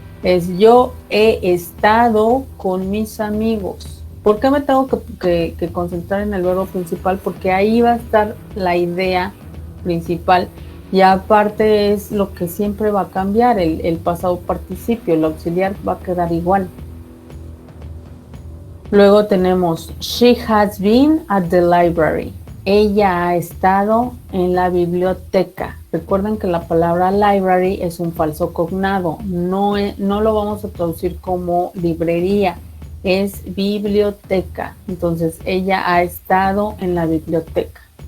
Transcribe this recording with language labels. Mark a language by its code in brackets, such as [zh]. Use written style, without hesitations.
[es] Es yo he estado con mis amigos. ¿Por qué me tengo que concentrar en el verbo principal? Porque ahí va a estar la idea principal y aparte es lo que siempre va a cambiar, el pasado participio, el auxiliar va a quedar igual. Luego tenemos [en] she has been at the library. [es] Ella ha estado en la biblioteca. Recuerden que la palabra library es un falso cognado. No lo vamos a traducir como librería. Es biblioteca. Entonces, ella ha estado en la biblioteca.